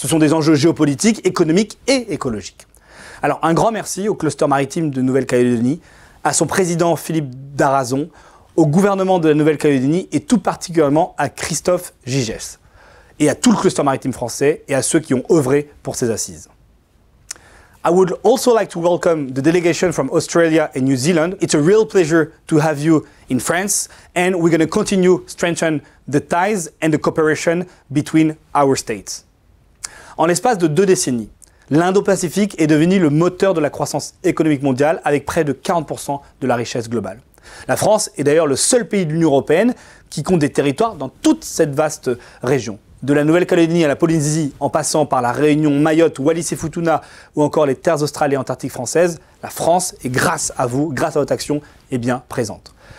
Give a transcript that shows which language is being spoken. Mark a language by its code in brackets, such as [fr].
[fr] Ce sont des enjeux géopolitiques, économiques et écologiques. Alors un grand merci au cluster maritime de Nouvelle-Calédonie, à son président Philippe Darazon, au gouvernement de la Nouvelle-Calédonie et tout particulièrement à Christophe Gigès, et à tout le cluster maritime français et à ceux qui ont œuvré pour ces assises. [en] I would also like to welcome the delegation from Australia and New Zealand. It's a real pleasure to have you in France, and we're going to continue strengthen the ties and the cooperation between our states. [fr] En l'espace de 2 décennies, l'Indo-Pacifique est devenu le moteur de la croissance économique mondiale avec près de 40% de la richesse globale. La France est d'ailleurs le seul pays de l'Union européenne qui compte des territoires dans toute cette vaste région. De la Nouvelle-Calédonie à la Polynésie, en passant par la Réunion, Mayotte, Wallis et Futuna ou encore les terres australes et antarctiques françaises, la France est grâce à vous, grâce à votre action, est bien présente.